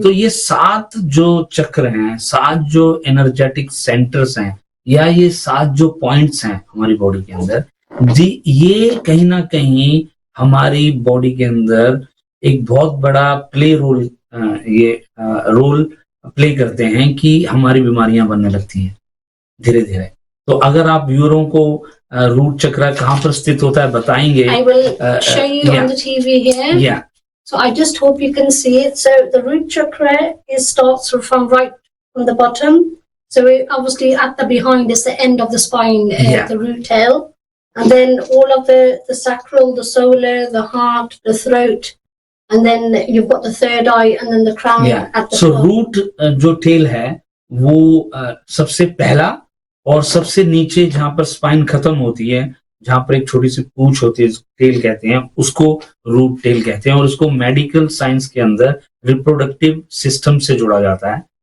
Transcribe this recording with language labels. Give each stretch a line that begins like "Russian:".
Hindi: तो ये 7 जो चक्र हैं, 7 जो एनर्जेटिक सेंटर्स हैं या ये 7 जो पॉइंट्स हैं हमारी बॉडी के अंदर, ये कहीं ना कहीं हमारी बॉडी के अंदर एक बहुत बड़ा रोल प्ले करते हैं कि हमारी बीमारियां बनने लगती हैं धीरे धीरे। तो अगर आप व्यूअरों को रूट चक्र कहाँ पर स्थित होता है बताएंगे।
English: I will show you on the TV here. Yeah. So I just hope you can see it. So the root chakra starts from right from the bottom. So obviously at the behind is the end of the spine, the root tail, and then all of the sacral, the solar, the heart, the throat, and then you've got the third eye and then the crown at the so top.
Hindi: Root जो tell है वो सबसे पहला और सबसे नीचे जहां पर स्पाइन खत्म होती है, जहां पर एक छोटी सी पूंछ होती है, टेल कहते हैं उसको, रूट टेल कहते हैं। और उसको मेडिकल साइंस के अंदर रिप्रोडक्टिव सिस्टम से जोड़ा जाता है।